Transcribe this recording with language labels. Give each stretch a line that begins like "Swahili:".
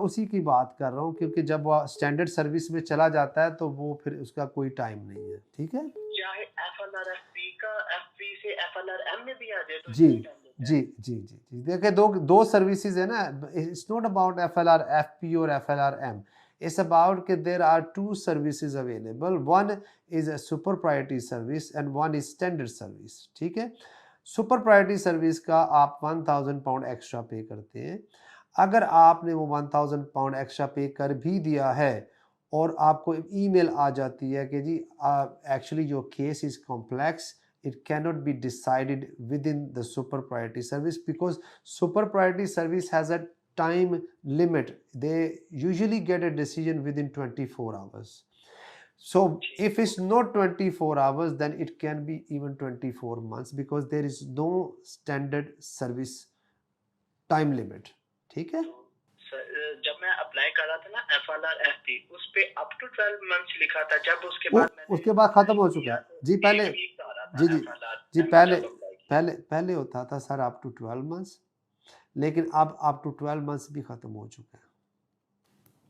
Hindi: उसी की बात कर रहा हूँ क्योंकि जब वो स्टैंडर्ड सर्विस में चला जाता है तो वो फिर उसका कोई टाइम नहीं है। ठीक है, चाहे FLRFP का FP से FLRM में भी आ जाए तो जी जी जी जी जी। देखिए दो सर्विसेज है ना।
English: It's not about FLRFP और FLRM। It's about that there are two services available. One is a super priority service and one is standard service.
Hindi: ठीक है, सुपर प्रायोरिटी सर्विस का आप £1000 एक्स्ट्रा पे करते हैं। अगर आपने वो £1000 एक्स्ट्रा पे कर भी दिया है और आपको ईमेल आ जाती है कि जी
English: Actually your case is complex, it cannot be decided within the super priority service because super priority service has a time limit. They usually get a decision within 24 hours. So if it's not 24 hours then it can be even 24 months because there is no standard service time limit.
Hindi: ठीक है जब मैं apply कर रहा था ना FLRFP उस पे
English: up to 12 months
Hindi: लिखा था। जब उसके बाद खत्म हो चुका है जी। पहले जी पहले होता था सर
English: up to 12 months,
Hindi: लेकिन अब
English: up to 12 months
Hindi: भी खत्म हो चुका है।